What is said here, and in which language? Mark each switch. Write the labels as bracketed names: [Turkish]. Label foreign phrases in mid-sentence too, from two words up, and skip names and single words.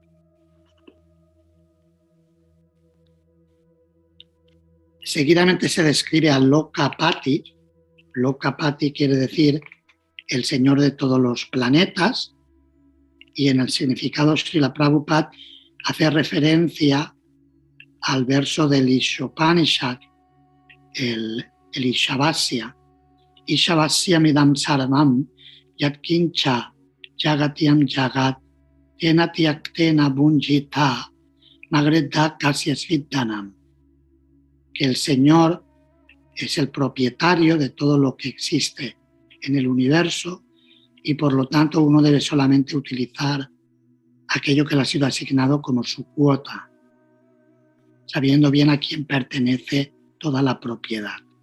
[Spanish] Seguidamente se describe a Lokapati. Lokapati quiere decir el Señor de todos los planetas, y en el significado Srila Prabhupada hace referencia al verso del Ishopanishad, el Ishavasya. [Sanskrit] ईशावास्यम् इदं सर्वं यत्किञ्च जगत्यां जगत् तेन त्यक्तेन भुञ्जीथा मा गृधः कस्यस्विद्धनम्. [Spanish] Que el Señor es el propietario de todo lo que existe en el universo y por lo tanto uno debe solamente utilizar aquello que le ha sido asignado como su cuota, sabiendo bien a quién pertenece toda la propiedad.